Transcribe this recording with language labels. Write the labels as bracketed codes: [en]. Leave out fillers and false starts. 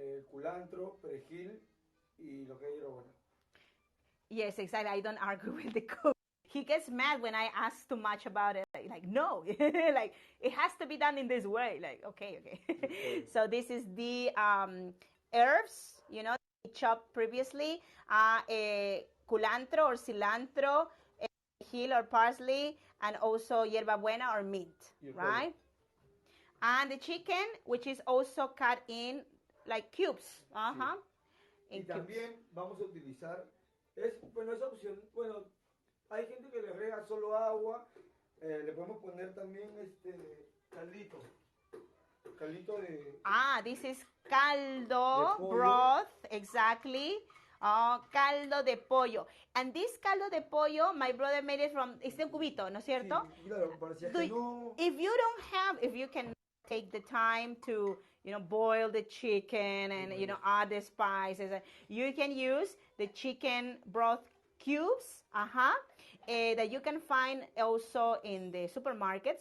[es] Culantro, perejil y lo que hay bueno. [en] Yes, exactly. I don't argue with the cook. He gets mad when I ask too much about it. Like no, like it has to be done in this way. Like okay. So this is the herbs, chopped previously. Culantro or cilantro, perejil or parsley, and also hierbabuena or mint, right? And the chicken, which is also cut in like cubes. [es] Y también vamos a utilizar, esa opción, hay gente que le agrega solo agua, le podemos poner también caldito de... [en] This is caldo, broth, exactly. Caldo de pollo. And this caldo de pollo, my brother made it from, it's [es] un cubito, ¿no es cierto? Sí, claro, [en] if you can take the time to, boil the chicken and, add the spices, you can use the chicken broth cubes, that you can find also in the supermarket.